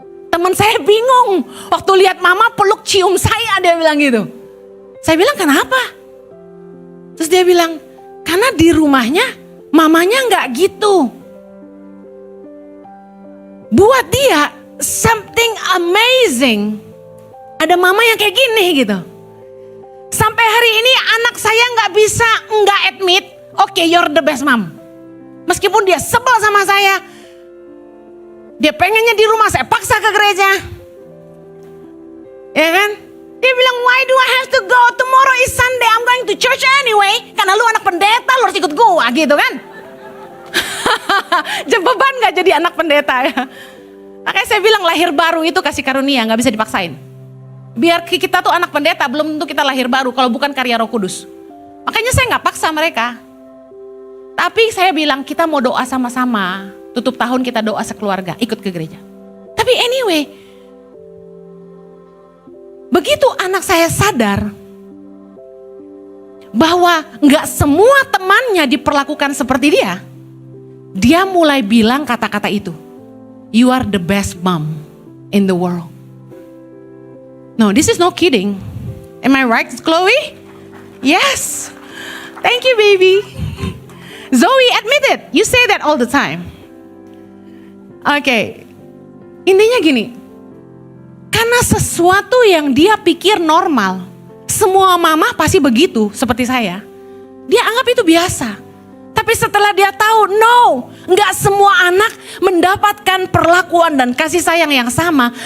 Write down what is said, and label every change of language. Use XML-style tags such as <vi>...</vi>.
<id>Teman saya bingung, waktu lihat mama peluk cium saya, dia bilang gitu. Saya bilang, "Kenapa?" Terus dia bilang, "Karena di rumahnya mamanya nggak gitu." Buat dia</id> <en>something amazing.</en> <id>Ada mama yang kayak gini gitu. Sampai hari ini anak saya nggak bisa nggak admit, "Oke,</id> <en>you're the best mom."</en> <id>Meskipun dia sebel sama saya, dia pengennya di rumah, saya paksa ke gereja. Ya kan?</id> <en>Dia bilang, "Why do I have to go? Tomorrow is Sunday, I'm going to church anyway."</en> <id>Karena lu anak pendeta, lu harus ikut gua gitu kan. Beban gak jadi anak pendeta ya. Makanya saya bilang lahir baru itu kasih karunia, gak bisa dipaksain. Biar kita tuh anak pendeta, belum tentu kita lahir baru kalau bukan karya Roh Kudus. Makanya saya gak paksa mereka. Tapi saya bilang kita mau doa sama-sama. Tutup tahun kita doa sekeluarga, ikut ke gereja. Tapi anyway, begitu anak saya sadar bahwa gak semua temannya diperlakukan seperti dia mulai bilang kata-kata itu.</id> <en>"You are the best mom in the world." No, this is no kidding. Am I right, Chloe? Yes. Thank you, baby. Zoe, admit it. You say that all the time.</en> <id>Oke. Intinya gini. Karena sesuatu yang dia pikir normal. Semua mama pasti begitu seperti saya. Dia anggap itu biasa. Tapi setelah dia tahu, no, nggak semua anak mendapatkan perlakuan dan kasih sayang yang sama.</id>